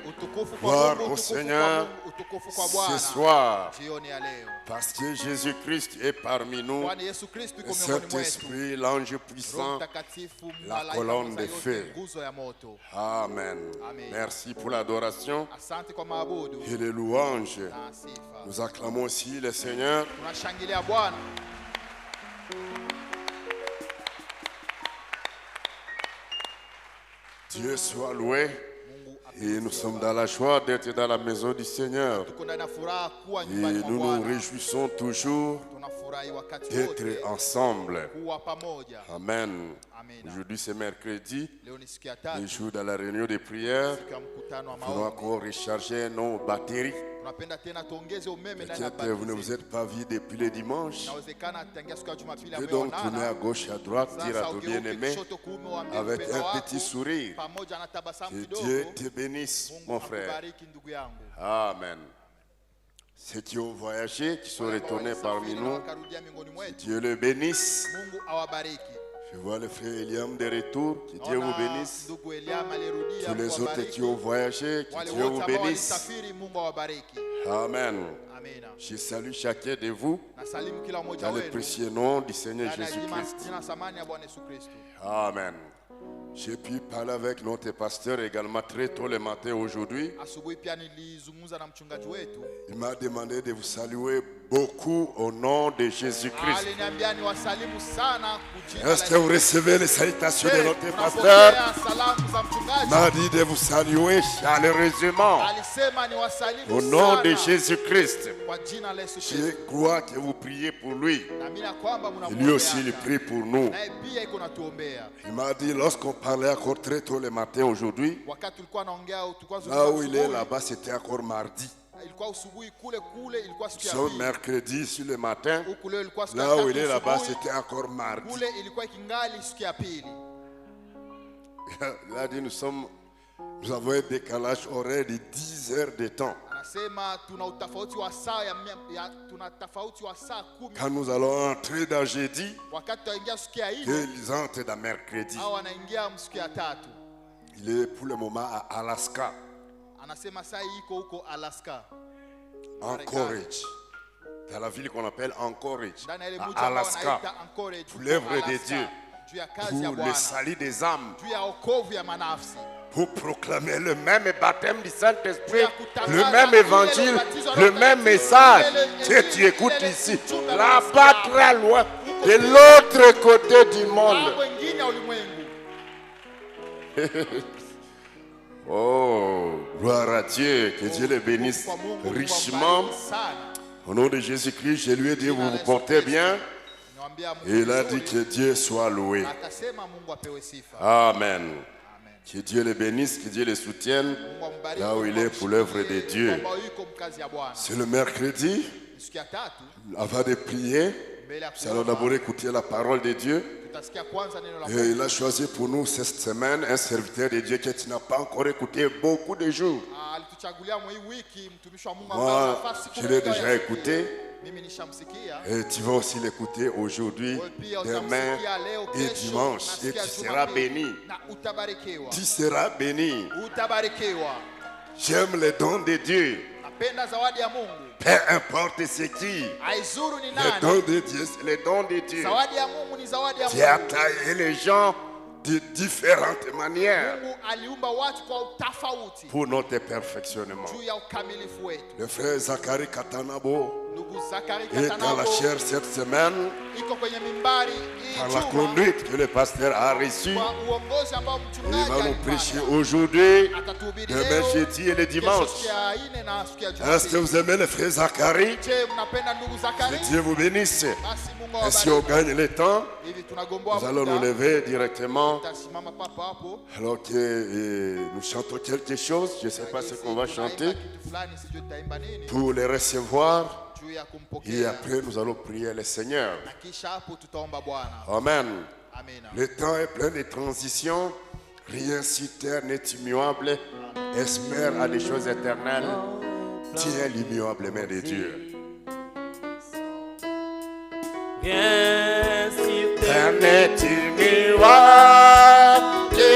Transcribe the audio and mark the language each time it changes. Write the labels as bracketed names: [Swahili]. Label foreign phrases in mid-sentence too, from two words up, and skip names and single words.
[Swahili] Utukufu kwa [French] gloire [Swahili] Mungu, au utukufu kwa [French] Seigneur [Swahili] Mungu, utukufu kwa [French] ce [Swahili] Bwana. [French] soir, [Swahili] Jioni ya leo. [French] parce que Jésus-Christ est parmi nous, [Swahili] Kwani Yesu Kristo [French] le [Swahili] yuko miongoni mwetu. [French] Saint-Esprit, l'ange [Swahili] Roho [French] puissant. [Swahili] Mtakatifu, [French] la [Swahili] malaika [French] colonne [Swahili] mweza [French] de [Swahili] yote, [French] feu. [Swahili] nguzo ya moto. Amen. Amen. [French] Merci pour l'adoration [Swahili] Asante kwa maabudu [French] et les louanges. [Swahili] na sifa. [French] Nous acclamons aussi le Seigneur. [Swahili] Tunashangilia Bwana. [French] Dieu soit loué. [Swahili] Mungu [French] Et nous sommes dans la joie d'être dans la maison du Seigneur. [Swahili] tuko ndani ya furaha kuwa [French] Et [Swahili] nyumbani mwa [French] nous nous [Swahili] Bwana. [French] réjouissons toujours [Swahili] Tunafurahi wakati [French] d'être [Swahili] wote [French] ensemble. [Swahili] kuwa pamoja. Amen. Amen. [French] Aujourd'hui c'est mercredi, [Swahili] Leo ni siku ya [French] le [Swahili] tatu, [French] jour de la réunion de prière. [Swahili] siku ya mkutano wa [French] Nous allons [Swahili] maombi. [French] encore recharger nos batteries. [Swahili] Tunapenda tena tuongeze umeme ndani ya [French] Peut-être vous ne [Swahili] batterie. [French] vous êtes pas vus depuis le dimanche. [Swahili] Inawezekana tangia siku ya Jumapili [French] Et donc tourner à [Swahili] ameonana. [French] gauche, à droite, dire à [Swahili] Sasa [French] ton [Swahili] ugeuke [French] bien-aimé [Swahili] kushoto kuume uambie [French] avec [Swahili] mpendwa [French] un [Swahili] wako, [French] petit sourire. [Swahili] pamoja na tabasamu [French] Que Dieu [Swahili] kidogo. [French] te bénisse, [Swahili] Mungu [French] mon frère. [Swahili] akubariki ndugu yangu. Amen. [French] Ceux qui ont voyagé, qui sont retournés parmi [Swahili] Walisafiri na [French] nous, [Swahili] wakarudia miongoni mwetu. [French] Dieu le bénisse. [Swahili] Mungu awabariki. [French] Je vois le frère Eliam de retour, que Dieu vous [Swahili] Naona [French] bénisse. [Swahili] ndugu Eliam alirudia, [French] Tous les [Swahili] Mungu [French] autres [Swahili] awabariki. [French] qui ont voyagé, que [Swahili] Wale [French] Dieu [Swahili] wote [French] vous [Swahili] ambao [French] bénisse. [Swahili] walisafiri, Mungu awabariki. Amen. Amina. [French] Je salue chacun de vous [Swahili] Nasalimu kila mmoja [French] dans le [Swahili] wenu [French] précieux nom du Seigneur [Swahili] ndani ya [French] Jésus-Christ. [Swahili] jina samani ya Bwana Yesu Kristo. Amen. [French] J'ai pu parler avec notre pasteur également très tôt le matin aujourd'hui. [Swahili] Asubuhi pia nilizungumza na mchungaji wetu. [French] Il m'a demandé de vous saluer beaucoup au nom de Jésus-Christ. [Swahili] Aliniambia niwasalimu sana kujina [French] Est-ce que vous recevez les salutations de [Swahili] Je, [French] notre [Swahili] tunapokea [French] pasteur? [Swahili] salamu za [French] Il [Swahili] mchungaji. [French] m'a dit de vous saluer chaleureusement [Swahili] Alisema niwasalimu [French] au nom de [Swahili] sana [French] Jésus-Christ. [Swahili] kwa jina la Yesu [French] Je [Swahili] Kristo. [French] crois que vous priez pour lui. [Swahili] Naamini ya kwamba [French] Et lui aussi, il [Swahili] mnamwombea. [French] prie pour nous. [Swahili] Naye pia iko natuombea. [French] Il m'a dit, lorsqu'on parlait encore très tôt le matin aujourd'hui, [Swahili] Wakati tulikuwa naongea tulikuwa [French] là où il est [Swahili] asubuhi, [French] là-bas, c'était encore mardi. [Swahili] ilikuwa usubuhi kule ilikuwa siku [French] Nous [Swahili] ya [French] sommes [Swahili] pili. [French] mercredi sur le matin. [Swahili] Huku leo ilikuwa siku ya [French] Là où [Swahili] tatu [French] il est là-bas, [Swahili] asubuhi. [French] c'était encore mardi. [Swahili] Kule ilikuwa ikingali siku ya pili. [French] Il a dit, nous avons un décalage horaire de 10 heures de temps. [Swahili] Anasema tuna utofauti wa saa tuna tofauti wa saa 10 [French] Quand nous allons entrer dans jeudi, [Swahili] wakati tutaingia siku ya 4 [French] ils entrent dans mercredi. [Swahili] au anaingia siku ya 3. [French] Il est pour le moment à Alaska, [Swahili] Anasema saa hii iko huko Alaska. [French] Anchorage, dans la ville qu'on appelle Anchorage, [Swahili] Ndani ya ile mji [French] à [Swahili] ambao [French] Alaska, [Swahili] wanaita Anchorage. [French] pour l'œuvre de [Swahili] Alaska, [French] Dieu, [Swahili] juu ya kazi ya [French] pour le [Swahili] Bwana, [French] salut des âmes, [Swahili] juu ya wokovu ya manafsi. [French] pour proclamer le même baptême du Saint-Esprit, [Swahili] Ya kutangaza [French] le même [Swahili] ile [French] évangile, [Swahili] ubatizo wa [French] le [Swahili] Roho [French] même [Swahili] Mtakatifu, [French] message [Swahili] ile [French] que tu [Swahili] injili, [French] écoutes [Swahili] ile [French] ici, [Swahili] ujumbe [French] là-bas [Swahili] unaosikia. [French] très loin, de l'autre côté du monde. [Swahili] Mambo mengine ya ulimwengu. [French] Oh, gloire à Dieu, que Dieu le bénisse [Swahili] Kwa Mungu, [French] richement. [Swahili] kubariki sana. [French] Au nom de Jésus-Christ, je lui ai dit, vous vous portez bien. [Swahili] Niwaambia Mungu [French] Et il a dit [Swahili] vizuri. [French] que Dieu soit loué. [Swahili] Akasema Mungu apewe sifa. Amen. Amen. [French] Que Dieu le bénisse, que Dieu le soutienne [Swahili] Mungu ambariki, [French] là où il est pour l'œuvre de Dieu. [Swahili] kwamba yuko mkazi ya Bwana. [French] C'est le mercredi, [Swahili] Siku ya 3 [French] avant de prier, [Swahili] mbele ya [French] nous allons d'abord [Swahili] kuomba [French] écouter la parole de Dieu. [Swahili] tutasikia kwanza neno la [French] Et [Swahili] Mungu. [French] il a choisi pour nous cette semaine un serviteur de Dieu que tu n'as pas encore écouté beaucoup de jours. [Swahili] Alituchagulia mwa hii wiki mtumishi wa Mungu ambaye [French] Moi, [Swahili] nafasi siku [French] je l'ai [Swahili] moja [French] déjà [Swahili] ya [French] écouté. [Swahili] Mimi nishamsikia. [French] Et tu vas aussi l'écouter aujourd'hui, [Swahili] Wewe pia [French] demain [Swahili] utamsikia leo, [French] et [Swahili] kesho, [French] dimanche. [Swahili] na [French] Et [Swahili] siku ya [French] tu seras [Swahili] Jumapili. [French] béni. [Swahili] Na utabarikiwa. [French] Tu seras béni. [Swahili] Utabarikiwa. [French] J'aime les dons de Dieu. [Swahili] Napenda zawadi ya Mungu. [French] Peu importe ce qui. [Swahili] Haizuru ni [French] Les [Swahili] nani. [French] dons de Dieu, c'est les dons de Dieu. [Swahili] Zawadi ya Mungu ni zawadi ya [French] Dieu a [Swahili] Mungu. [French] taillé les gens de différentes manières [Swahili] Mungu aliumba watu kwa utofauti [French] pour notre perfectionnement. [Swahili] juu ya ukamilifu wetu. [French] Le frère Zachary Katanabo [Swahili] Ndugu Zakari [French] Et dans la [Swahili] Katanako [French] chair cette semaine, [Swahili] iko kwenye mimbari [French] par [Swahili] hii [French] la [Swahili] juma [French] conduite que le pasteur a reçue, [Swahili] kwa uongozi ambao [French] il [Swahili] mchungaji [French] va nous prêcher [Swahili] alipata. [French] aujourd'hui, [Swahili] Atatuhubiri [French] demain [Swahili] leo, [French] jeudi et le [Swahili] kesho [French] dimanche. [Swahili] siku ya ine na siku ya [French] Est-ce que [Swahili] Jumapili. [French] vous aimez le frère Zacharie? [Swahili] Je, mnapenda ndugu Zakari? [French] Que Dieu vous bénisse. [Swahili] Basi Mungu [French] Et si on [Swahili] awabariki. [French] gagne le temps, [Swahili] Hivi tunagomboa [French] nous allons nous [Swahili] muda. [French] lever directement. [Swahili] Tutasimama papo hapo. [French] Alors que nous chantons quelque chose, je ne sais pas ce qu'on va chanter, [Swahili] Kitu fulani sijui tutaimba nini [French] pour les recevoir. [Swahili] juu ya [French] Et [Swahili] kumpokea. [French] après, nous allons prier le Seigneur. [Swahili] Na kisha hapo tutaomba Bwana. Amen. Amina. [French] Le temps est plein de transitions. Rien sur terre n'est immuable. Espère à des choses éternelles. Tiens l'immuable main de Dieu. Viens si Terre t'aimes. n'est immuable.